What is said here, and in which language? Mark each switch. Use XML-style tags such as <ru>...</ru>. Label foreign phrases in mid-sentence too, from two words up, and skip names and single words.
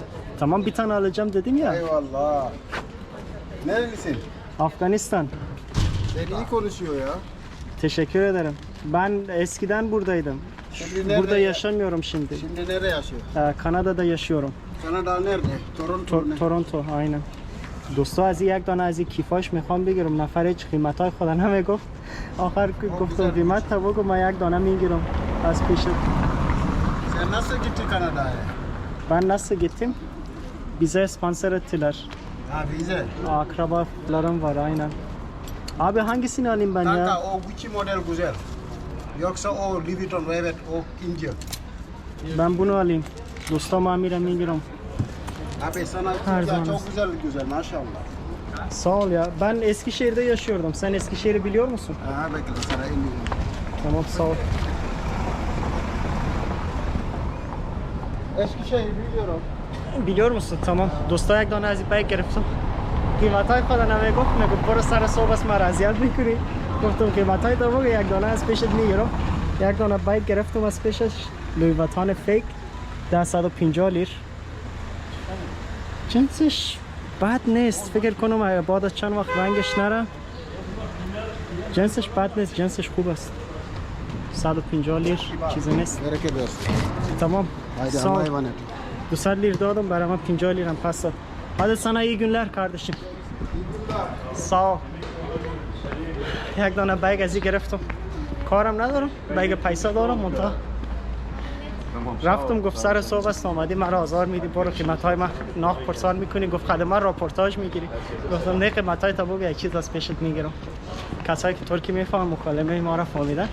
<tr>Tamam, bir tane alacağım dedim ya. Eyvallah. Nerelisin? Afganistan. Sen iyi konuşuyor ya. Teşekkür ederim. Ben eskiden buradaydım. Şimdi nerede? Burada yaşamıyorum şimdi. Şimdi nerede yaşıyor? Kanada'da yaşıyorum. Kanada nerede? Toronto ne? تورنتو aynı.</tr> <fa>دوستا از یک دانه از این کیفاش میخوام بگیرم، نفر هیچ قیمتای خدا نمیگفت. آخر گفتم قیمت تا بگو من یک دانه میگیرم از پیشت.</fa> <tr>Sen nasıl gittin Kanada'ya? Ben nasıl gittim? Bize sponsor ettiler. Ha vize. Akrabalarım var aynen. Abi hangisini alayım ben Kanka ya? o Gucci model güzel. Yoksa o Louis Vuitton evet o ince. Ben bunu alayım. Dostum amire میگیرم. Abi sana Her güzel, zaman. çok güzel maşallah. Sağ ol ya. Ben Eskişehir'de yaşıyordum. Sen Eskişehir'i biliyor musun? Ha bekle sana indireyim. Tamam, sağ ol. Eskişehir biliyorum. biliyor musun? Tamam.</tr> <fa>دوستا یک دانه از این بیگ گرفتم. قیمتای خدا نمیگفت، میگفت برو سر صبح است من اذیت میکنی. گفتم قیمتای تو بگو، یک دانه از پیشت میگیرم. یک دانه بیگ گرفتم از پیشش، لوی ویتون فیک 150 لیر. جنسش بد نیست، فکر کنم اگه بعد از چند وقت رنگش نره. جنسش بد نیست، جنسش خوب است. 150 لیر چیزی نیست.</fa> <tr>Bereket versin. Tamam. Haydi Sağ ol. Allah'a emanet.</tr> <fa>200 لیر دادم برای من 50 لیرم پس داد.</fa> <tr>Hadi sana iyi günler kardeşim. Sağ ol.</tr> <fa>یک دانه بیگ ازی گرفتم. کارم ندارم، بیگ پیسه دارم منتها. رفتم گفت سر صبح است آمدی مرا آزار میدی، برو قیمت‌های من ناخ پرسان میکنی، گفت خدمت راپورتاج میگیری. گفتم نه، قیمت‌های تا بگو یک چیز از پیشت میگیرم. کسایی که ترکی میفهمن مکالمه ما را فهمیدن.</fa>